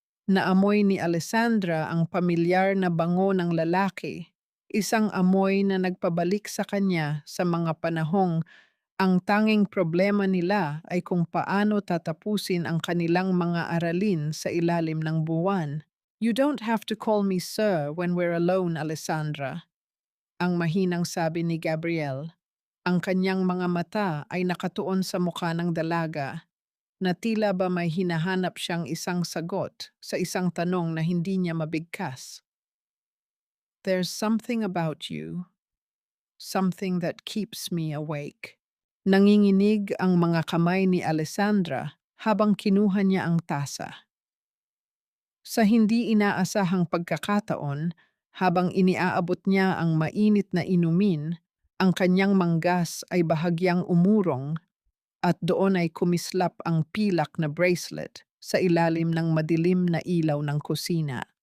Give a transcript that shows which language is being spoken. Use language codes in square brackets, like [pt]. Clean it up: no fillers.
[tl] Naamoy ni Alessandra ang pamilyar na bango ng lalaki, isang amoy na nagpabalik sa kanya sa mga panahong ang tanging problema nila ay kung paano tatapusin ang kanilang mga aralin sa ilalim ng buwan. [en] "You don't have to call me sir when we're alone, Alessandra," [tl] ang mahinang sabi ni Gabriel. Ang kanyang mga mata ay nakatuon sa mukha ng dalaga na tila ba may hinahanap siyang isang sagot sa isang tanong na hindi niya mabigkas. [en] "There's something about you, something that keeps me awake." [tl] Nanginginig ang mga kamay ni Alessandra habang kinuha niya ang tasa. Sa hindi inaasahang pagkakataon, habang iniaabot niya ang mainit na inumin, ang kanyang manggas ay bahagyang umurong at doon ay kumislap ang pilak na bracelet sa ilalim ng madilim na ilaw ng kusina.